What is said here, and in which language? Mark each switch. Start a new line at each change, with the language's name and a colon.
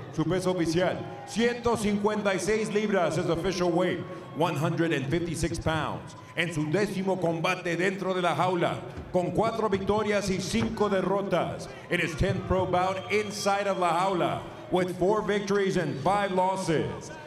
Spanish: Su peso oficial, 156 libras,
English: his official weight, 156 pounds.
Spanish: En su 10º combate dentro de la jaula, con 4 victorias y 5 derrotas.
English: In his 10th pro bout inside of
Spanish: la jaula,
English: with 4 victories and 5 losses.